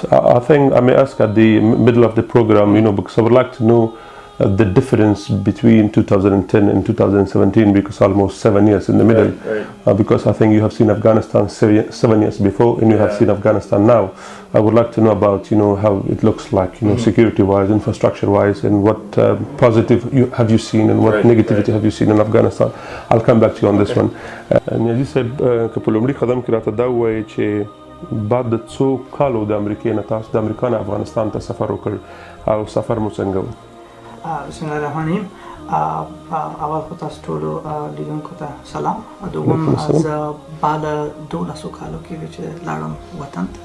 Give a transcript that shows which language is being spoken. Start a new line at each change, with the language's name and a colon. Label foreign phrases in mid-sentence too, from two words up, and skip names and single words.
English: I think I may ask at the middle of the program, because I would like to know the difference between 2010 and 2017, because almost 7 years in the middle. Right. Because I think you have seen Afghanistan 7 years before, and you have seen Afghanistan now. I would like to know about how it looks like, security-wise, infrastructure-wise, and what positive have you seen and what negativity have you seen in Afghanistan. I'll come back to you on this one.
Pashto: نیازي صاحب که په لومړي قدم کې راته دا ووایي چې بعد د څو کالو د امریکې نه تاسو د امریکا نه افغانستان ته سفر وکړ او سفر مو څنګه و؟
Arabic: بسم الله الرحمن الرحیم.
Pashto: اول خو تاسو ټولو لیدونکو ته سلام. دوم زه بعد 12 کالو کې چې لاړم وطن ته.